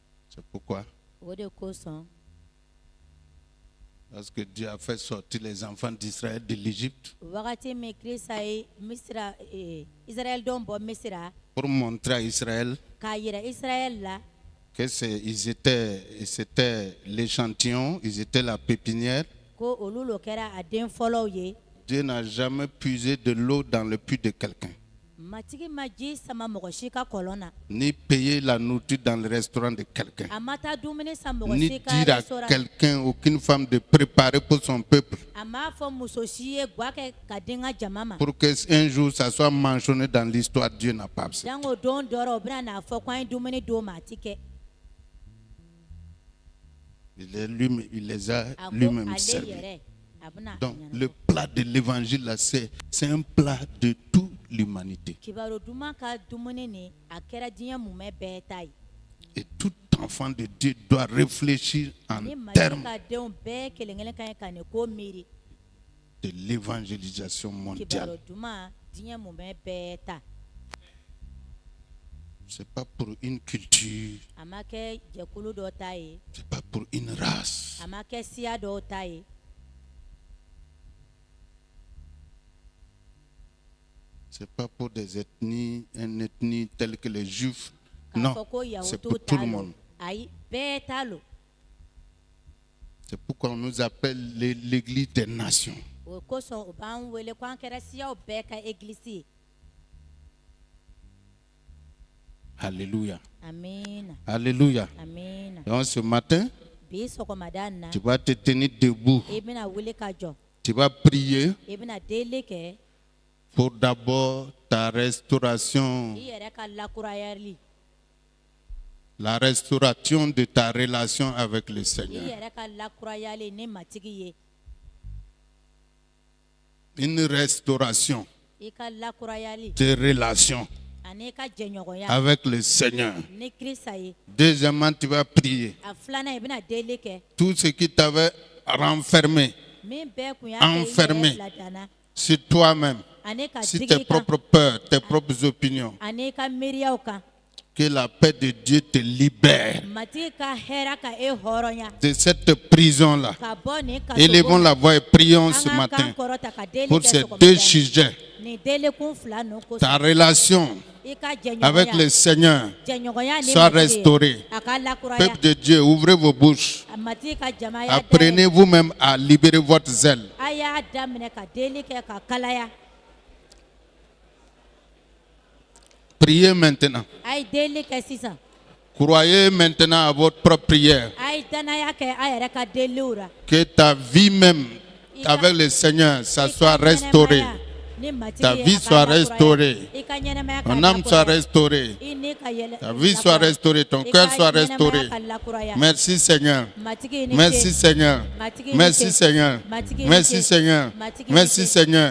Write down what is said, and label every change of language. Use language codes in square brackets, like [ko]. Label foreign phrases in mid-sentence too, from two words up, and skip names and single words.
[fr] C'est pourquoi, [bm] O de kosɔn [fr] lorsque Dieu a fait sortir les enfants d'Israël de l'Égypte, [bm] wagati min Kirisa ye Misira Israɛl denw bɔ Misira [fr] pour montrer à Israël [bm] k'a yira Israɛl la [fr] que c'était l'échantillon, ils étaient la pépinière. [bm] ko olu lo kɛra a den fɔlɔw ye. [fr] Dieu n'a jamais puisé de l'eau dans le puits de quelqu'un, [bm] Matigi ma ji sama mɔgɔ si ka kɔlɔn na. [fr] ni payer la nourriture dans le restaurant de quelqu'un, [bm] A ma taa dumuni san mɔgɔ [fr] ni [bm] si ka [fr] dire à [bm] restaurant. [fr] quelqu'un, aucune femme, de préparer pour son peuple, [bm] A m'a fɔ muso si ye gwa kɛ ka di n ka jama ma. [fr] pour qu'un jour ça soit mentionné dans l'histoire. Dieu n'a pas accepté. [bm] Jango don dɔrɔ u bɛna n'a fɔ ko an ye dumuni d'o ma a ti kɛ. [fr] Il les a [bm] A ko [fr] lui-même [bm] ale [fr] servis. [bm] yɛrɛ a bɛna a [fr] Donc, [bm] ɲɛnabɔ. [fr] le plat de l'évangile, là, c'est un plat de toute l'humanité. [bm] Kibaro duman ka dumuni ni a kɛra diɲɛ mumɛ bɛɛ ta ye. [fr] Et tout enfant de Dieu doit réfléchir en [bm] Ni Mali [fr] termes [bm] ka denw bɛɛ kelen kelen ka ɲi ka nin ko miiri. [fr] de l'évangélisation [bm] Kibaro [fr] mondiale. [bm] duman diɲɛ mumɛ bɛɛ ta. [fr] Ce n'est pas pour une culture, [bm] A ma kɛ jɛkulu dɔ ta ye. [fr] ce n'est pas pour une race. [bm] A ma kɛ siya dɔw ta ye. [fr] Ce n'est pas pour des ethnies, une ethnie telle que les juifs. [bm] K'a [fr] Non, [bm] fɔ ko [fr] c'est [bm] yahudiw [fr] pour tout [bm] ta [fr] le [bm] lo. [fr] monde. [bm] Ayi bɛɛ ta lo. [fr] C'est pourquoi on nous appelle l'église des nations. [bm] O kosɔn u b'an wele ko an kɛra siyaw bɛɛ ka egilisi ye. [fr] Alléluia. [bm] Amiina [fr] Alléluia. [bm] amiina. [fr] Donc ce matin, [bm] Bi sɔgɔmada in na [fr] tu vas te tenir debout. [bm] i bɛna wuli ka jɔ. [fr] Tu vas prier [bm] I bɛna deli kɛ [fr] pour d'abord ta restauration, [bm] i yɛrɛ ka lakurayali. [fr] la restauration de ta relation avec le [bm] I [fr] Seigneur. [bm] yɛrɛ ka lakurayali ni matigi ye. [fr] Une restauration [bm] I ka lakurayali [fr] de relation [bm] ani i ka jɛɲɔgɔnya [fr] avec le Seigneur. [bm] ni Kirisa ye. [fr] Deuxièmement, tu vas prier. [bm] A filanan i bɛna deli kɛ [fr] Tout ce qui t'avait renfermé [bm] min bɛɛ kun y'a kɛ i [fr] Enfermé. [bm] yɛrɛ bila danna [fr] sur toi-même, [bm] ani ka [fr] sur [bm] digi [fr] tes [bm] i kan [fr] propres peurs, tes propres opinions, [bm] ani i ka miiriyaw kan. [fr] que la paix de Dieu te libère [bm] Matigi ka hɛrɛ ka e hɔrɔnya [fr] de cette prison-là. [bm] ka bɔ nin [fr] Élevons [bm] kaso [fr] la voix et prions [bm] an [fr] ce [bm] k'an [fr] matin [bm] kan kɔrɔta ka deli [fr] pour [bm] kɛ [fr] ces [bm] sɔgɔmada [fr] deux [bm] in na. [fr] sujets. [bm] Nin delikun fila ninnu kosɔn [fr] Ta relation [bm] i ka [fr] avec le [bm] jɛɲɔgɔnya [fr] Seigneur [bm] jɛɲɔgɔnya ni [fr] soit [bm] matigi ye. [fr] restaurée. [bm] A ka lakuraya [fr] Peuple de Dieu, ouvrez vos bouches. [bm] a matigi ka jama y'a [fr] Apprenez vous-même à libérer votre zèle. [bm] a y'a daminɛ ka deli kɛ ka kalaya. [fr] Priez maintenant. [bm] A ye deli kɛ sisan. [fr] Croyez maintenant à votre propre prière. [bm] A ye danaya kɛ a yɛrɛ ka deliw ra. [fr] Que ta vie même avec le Seigneur, ça soit restauré. Ta vie soit restaurée. Ton âme soit restaurée. Ta vie soit restaurée. Ton cœur soit restauré. Merci Seigneur. Merci Seigneur. Merci Seigneur. Merci Seigneur. Merci Seigneur.